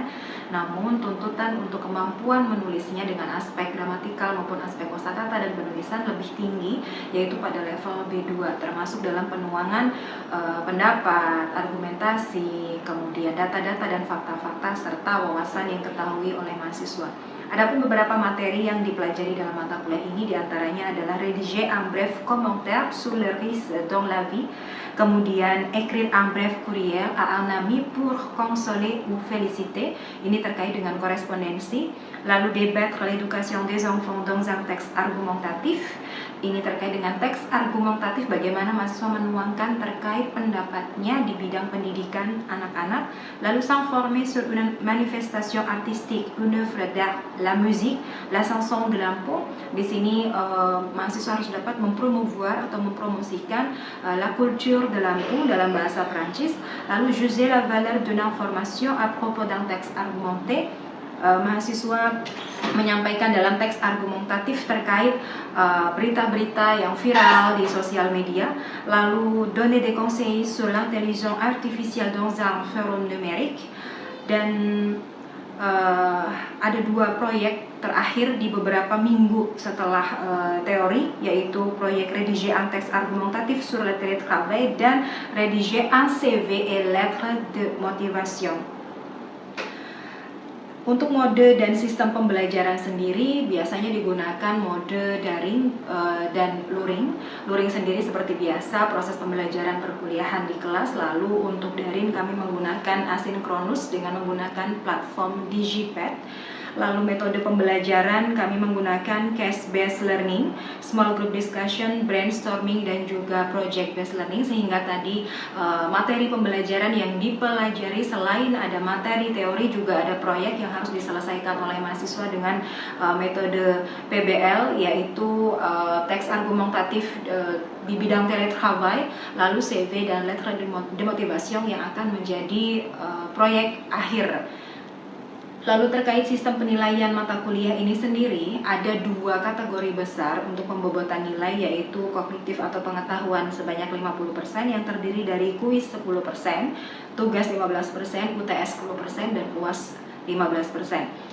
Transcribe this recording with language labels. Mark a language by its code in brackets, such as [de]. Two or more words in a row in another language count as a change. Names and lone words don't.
[id] Namun tuntutan untuk kemampuan menulisnya dengan aspek gramatikal maupun aspek kosakata dan penulisan lebih tinggi, yaitu pada level B2, termasuk dalam penuangan pendapat, argumentasi, kemudian data-data dan fakta-fakta serta wawasan yang ketahui oleh mahasiswa. Adapun beberapa materi yang dipelajari dalam mata kuliah ini diantaranya adalah [fr] rédiger un bref commentaire sur le risque dans la vie, kemudian écrire un bref courriel à un ami pour consoler ou féliciter, [id] ini terkait dengan korespondensi, lalu [fr] débattre l'éducation des enfants dans un texte argumentatif, [id] ini terkait dengan teks argumentatif, bagaimana mahasiswa menuangkan terkait pendapatnya di bidang pendidikan anak-anak, lalu [fr] s'informer sur une manifestation artistique, une œuvre d'art, la musique, la chanson de Lampung. [id] Di sini mahasiswa harus dapat mempromouvoir atau mempromosikan [fr] la culture de Lampung [id] dalam bahasa Prancis, lalu [fr] juger la valeur d'une information à propos d'un texte argumenté. [id] Mahasiswa menyampaikan dalam teks argumentatif terkait berita-berita yang viral di sosial media, lalu [fr] donner des conseils sur l'intelligence artificielle dans un forum numérique, [id] dan ada 2 proyek terakhir di beberapa minggu setelah teori, yaitu proyek [fr] rédiger un texte argumentatif sur le télétravail [id] dan [fr] rédiger un CV et lettre de motivation. [id] Untuk mode dan sistem pembelajaran sendiri biasanya digunakan mode daring dan luring. Luring sendiri seperti biasa proses pembelajaran perkuliahan di kelas, lalu untuk daring kami menggunakan asinkronus dengan menggunakan platform Digipad. Lalu metode pembelajaran kami menggunakan [en] case-based learning, small group discussion, [id] brainstorming, dan juga [en] project-based learning, [id] sehingga tadi materi pembelajaran yang dipelajari selain ada materi teori juga ada proyek yang harus diselesaikan oleh mahasiswa dengan metode PBL, yaitu teks argumentatif di bidang télétravail, lalu CV dan [fr] lettre de motivation [id] yang akan menjadi proyek akhir. Lalu terkait sistem penilaian mata kuliah ini sendiri, ada 2 kategori besar untuk pembobotan nilai, yaitu kognitif atau pengetahuan sebanyak 50% yang terdiri dari kuis 10%, tugas 15%, UTS 10%, dan UAS 15%.